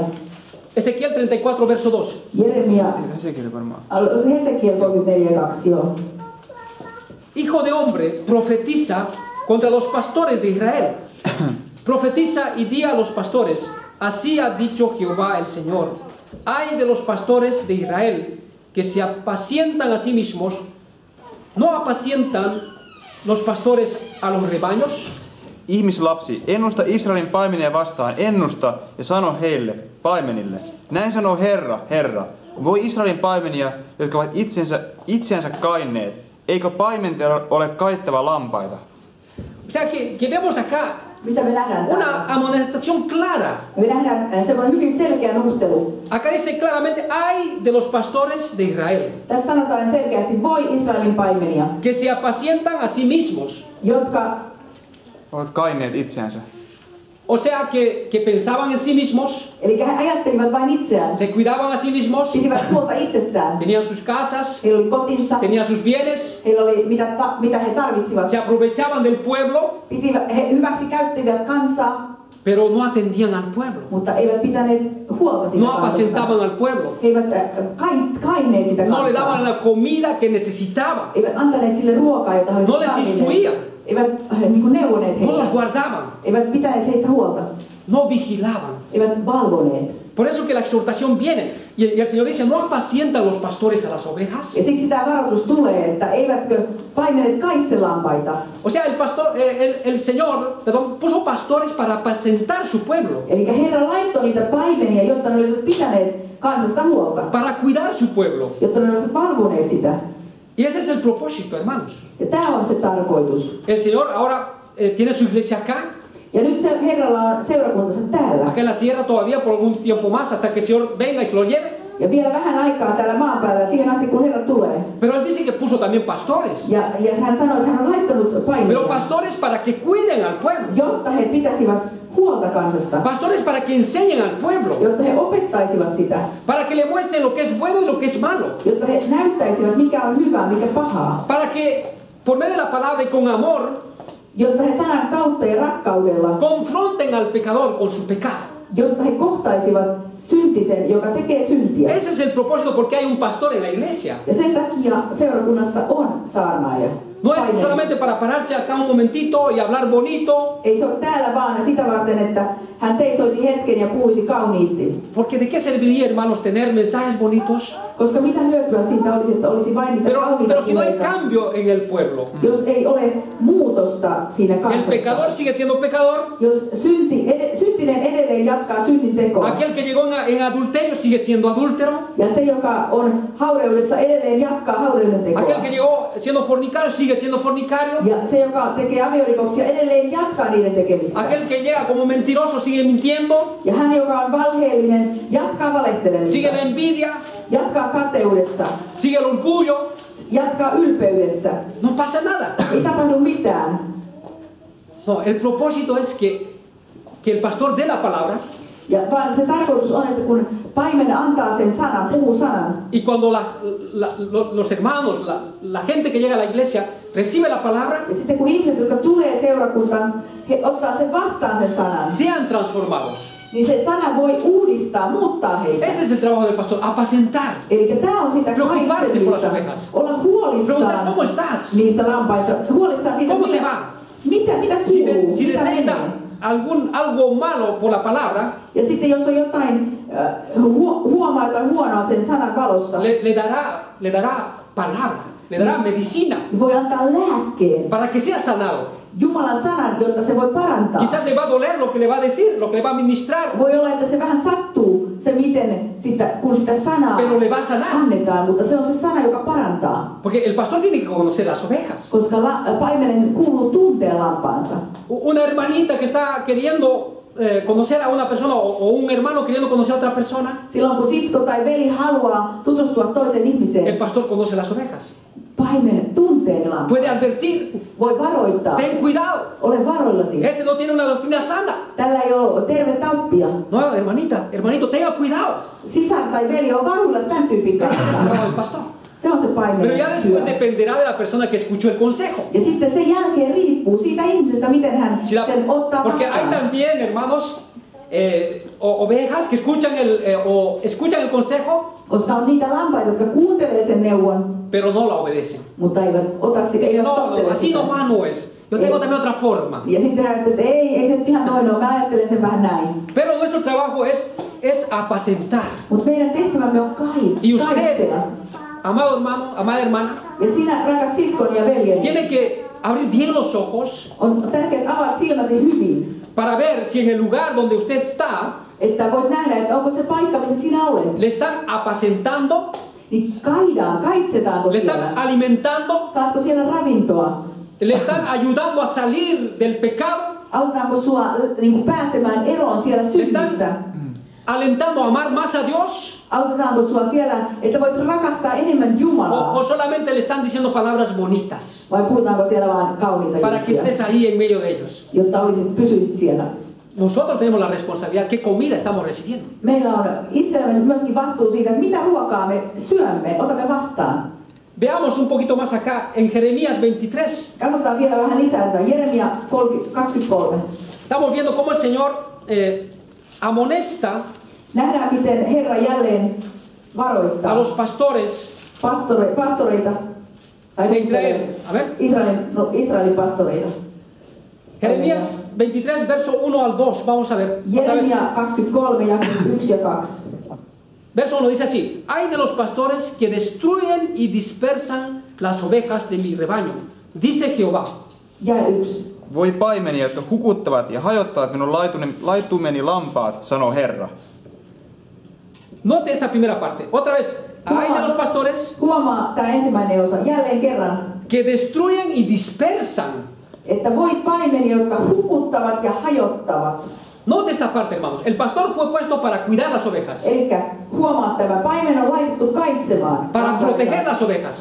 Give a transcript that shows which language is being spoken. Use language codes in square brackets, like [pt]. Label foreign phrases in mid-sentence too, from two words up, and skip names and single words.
[es] Ezequiel 34, verso 2. [fi] Jeremia, Sekin varmaan. Hesekiel 34 ja 2, joo. [es] Hijo de hombre, profetiza contra los pastores de Israel. Profetiza y di a los pastores, así ha dicho Jehová el Señor. Ay de los pastores de Israel, que se apacientan a sí mismos, ¿no apacientan los pastores a los rebaños? [fi] Ihmislapsi, ennusta Israelin paimenia vastaan, ennusta ja sano heille, paimenille. Näin sanoo Herra, Herra. Voi Israelin paimenia, jotka ovat itseänsä kainneet, eikö paimentajalla ole kaittava lampaita? [es] O sea que vemos acá [fi] Mitä me nähdään täällä? [es] una amonestación clara. [fi] Me nähdään semmoinen hyvin selkeä nuhtelu. [es] Acá dice claramente, ay de los pastores de Israel, [fi] Tässä sanotaan selkeästi, voi Israelin paimenia, [es] que se apacientan a sí mismos. [fi] jotka, Ovat kaineet itseänsä. [es] O sea que pensaban en sí mismos, [fi] eli he ajattelivat vain itseään, [es] se cuidaban a sí mismos, [fi] pitivät huolta itsestään. [es] tenían sus casas, [fi] Heillä oli kotinsa, [es] tenían sus bienes, [fi] heillä oli mitä he tarvitsivat. [es] se aprovechaban del pueblo, [fi] He hyväksi käyttivät kansaa, [es] pero no atendían al pueblo, [fi] mutta eivät pitäneet huolta siitä [es] no [fi] kansasta. [es] apacentaban al pueblo, [fi] He eivät kaineet sitä [es] no le daban [fi] kansaa. [es] la comida que necesitaba, [fi] Eivät antaneet sille ruokaa, jota he [es] no les instruían, [fi] Eivät niin kuin neuvoneet [es] no los [fi] heitä. [es] guardaban, [fi] Eivät pitäneet heistä huolta. [es] no vigilaban. [fi] Eivät valvoneet. [es] Por eso que la exhortación viene. Y el Señor dice, ¿no apacientan los pastores a las ovejas? [fi] Ja siksi tämä varoitus tulee, että eivätkö paimenet kaitse lampaita. [es] O sea, el Señor puso pastores para apacentar su pueblo, [fi] Eli Herra laittoi niitä paimenia, jotta ne olisivat pitäneet kansasta huolta. [es] para cuidar su pueblo. [fi] Jotta ne olisivat valvoneet sitä. [es] Y ese es el propósito, hermanos. [fi] Ja tämä on se tarkoitus. [es] El Señor ahora tiene su iglesia acá, [fi] Ja nyt se Herralla on seurakuntansa täällä. [es] acá en la tierra todavía por algún tiempo más, hasta que el Señor venga y se lo lleve. [fi] Ja vielä vähän aikaa täällä maan päällä, siihen asti kun Herra tulee. [es] Pero Él dice que puso también pastores. [fi] Ja hän sanoi, että hän on laittanut paimenia, [es] Pero pastores para que cuiden al pueblo. [fi] jotta he pitäisivät huolta kansasta. [es] Pastores para que enseñen al pueblo. [fi] Jotta he opettaisivat sitä. [es] Para que le muestren lo que es bueno y lo que es malo. [fi] Jotta he näyttäisivät, mikä on hyvää, mikä pahaa. [es] Para que por medio de la palabra y con amor [fi] Jotta he sanan kautta ja rakkaudella, [es] confronten al pecador con su pecado. [fi] jotta he kohtaisivat syntisen, joka tekee syntiä. [es] Ese es el propósito porque hay un pastor en la iglesia. [fi] Ja sen takia seurakunnassa on saarnaaja. [es] No es solamente para pararse acá un momentito y hablar bonito. [fi] Ei se ole täällä vaan sitä varten, että hän seisoisi hetken ja puhuisi kauniisti. [es] Porque de qué serviría, hermanos, tener mensajes bonitos, [fi] Koska mitä hyötyä siitä olisi, että olisi vain niitä kauniita [es] pero si no hay [fi] puheita, [es] cambio en el pueblo? [fi] jos ei ole muutosta siinä [es] El [fi] kansassa. [es] pecador sigue siendo pecador. [fi] Jos syntinen edelleen jatkaa synnin tekoa. [es] Aquel que llegó en adulterio sigue siendo adúltero. [fi] Ja se, joka on haureudessa, edelleen jatkaa haureuden tekoa. [es] Aquel que llegó siendo fornicario sigue siendo fornicario. [fi] Ja se, joka tekee aviorikoksia, edelleen jatkaa niiden tekemistä. [es] Aquel que llega como mentiroso sigue mintiendo. [fi] Ja hän, joka on valheellinen, jatkaa valehtelemista. [es] Sigue la envidia, [fi] Jatkaa kateudessa. [es] sigue el orgullo. [fi] Jatkaa ylpeydessä. [es] No pasa nada. [fi] Ei tapahdu mitään. [es] No, el propósito es que el pastor dé la palabra. [fi] Ja vaan se tarkoitus on, että kun paimen antaa sen sanan, puhuu sanan. [es] Y cuando los hermanos, la gente que llega a la iglesia recibe la palabra, [fi] Ja sitten kun ihmiset, jotka tulee seurakuntaan, he ottaa sen vastaan sen sanan. [es] sean transformados. [fi] Niin se sana voi uudistaa, muuttaa heitä. [es] Ese es el trabajo del pastor, apacentar. [fi] Eli tämä on sitä [es] Preocuparse por las [fi] kaitsemista. [es] ovejas. [fi] Olla [es] Preguntar, [fi] huolissaan [es] ¿cómo estás? [fi] niistä lampaista. Huolissaan siitä, [es] ¿Cómo te va? [fi] mitä [es] Si, [fi] kuuluu, [es] si [fi] mitä [es] detecta [fi] menee. [es] algo malo por la palabra, [fi] Ja sitten jos on jotain, huomaa jotain huonoa sen sanan valossa, [es] le dará palabra, le dará medicina [fi] niin voi antaa lääkkeen. [es] para que sea sanado. [fi] Jumalan sanan, jotta se voi parantaa. [es] Quizás le va a doler lo que le va a decir, lo que le va a ministrar, [fi] Voi olla, että se vähän sattuu, se miten kun sitä sanaa [es] pero le va a sanar. [fi] annetaan, mutta se on se sana, joka parantaa. [es] Porque el pastor tiene que conocer las ovejas. [fi] Koska paimenen kuuluu tuntea lampaansa. [es] Una hermanita que está queriendo conocer a una persona o un hermano queriendo conocer a otra persona, [fi] Silloin kun sisko tai veli haluaa tutustua toiseen [es] el [fi] ihmiseen, [es] pastor conoce las ovejas. [fi] paimen tuntee ne lampaat. [es] Puede advertir, [fi] Voi varoittaa. [es] ten cuidado, [fi] Ole varoillasi. [es] este no tiene una doctrina sana. [fi] Tällä ei ole tervettä oppia. [es] No, hermanito, tenga cuidado. [fi] Sisar tai veli on varuillas tämän tyypin kanssa. [es] No, el pastor. [fi] Se on se [es] Pero [fi] paimen [es] ya [fi] työ. [es] después dependerá de la persona que escuchó el consejo. [fi] Ja sitten sen jälkeen riippuu siitä ihmisestä, miten hän sen ottaa [es] Porque hay [fi] vastaan. [es] también, hermanos, ovejas que escuchan el consejo, [fi] Koska on niitä lampaita, jotka kuuntelee sen neuvon, [es] pero no la obedecen. [fi] mutta eivät ota sitä. [es] Dicen, [fi] Eivät [es] no, [fi] tottele [es] así [fi] sitä. [es] nomás no es. Yo tengo también otra forma. [fi] Ja sitten hän ajattelee, että ei se nyt ihan noin ole. Mä ajattelen sen vähän näin. [es] Pero nuestro trabajo es apacentar. [fi] Mutta meidän tehtävämme on [es] Y usted, [fi] kaitsea. [es] amado hermano, amada hermana, [fi] Ja sinä, rakas siskoni ja veljeni, [es] tiene que abrir bien los ojos [fi] on tärkeää avaa silmäsi hyvin, [es] para ver si en el lugar donde usted está [fi] että voit nähdä, että onko se paikka, missä sinä olet. [es] le están apacentando, [fi] Niin kaitsetaanko [es] le [fi] siellä? [es] están alimentando [fi] Saatko siellä ravintoa? [es] le están ayudando a salir del pecado, [fi] Autetaanko sua niin kuin pääsemään eroon siellä [es] le [fi] synnistä? [es] están alentando a amar más a Dios, [fi] Autetaanko sua siellä, että voit rakastaa enemmän Jumalaa? [es] o solamente le están diciendo palabras bonitas [fi] Vai puhutaanko siellä vaan kauniita [es] para que [fi] juttuja, [es] estés ahí en medio de ellos. [fi] josta pysyisit siellä? [es] Nosotros tenemos la responsabilidad, qué comida estamos recibiendo. [fi] Meillä on itsellämme myöskin vastuu siitä, että mitä ruokaa me syömme, otamme vastaan. [es] Veamos un poquito más acá en Jeremías 23. [fi] Katsotaan vielä vähän lisää tätä Jeremia 23. [es] Estamos viendo cómo el Señor amonesta [fi] Nähdään, miten Herra jälleen varoittaa [es] a los pastores [fi] pastoreita, tai [es] de Israel. A ver, [fi] Israelin pastoreita. [es] Jeremías 23, verso 1 al 2. Vamos a ver. Otra vez. [fi] Jeremia 23, jakeet 1 ja 2. [es] Verso 1 dice así: Hay de los pastores que destruyen y dispersan las ovejas de mi rebaño, dice Jehová. [fi] Ja 1. Voi paimenia, jotka hukuttavat ja hajottavat minun laitumeni lampaat, sanoo Herra. [es] Note esta primera parte. Otra vez. Hay de los pastores [fi] Huomaa tämä ensimmäinen osa jälleen kerran, [es] que destruyen y dispersan. [fi] että voi paimenia, jotka hukuttavat ja hajottavat. [es] Note esta parte, hermanos. El pastor fue puesto para cuidar las ovejas, [fi] Eli huomaa, tämä paimen on laitettu kaitsemaan, [es] para proteger las ovejas.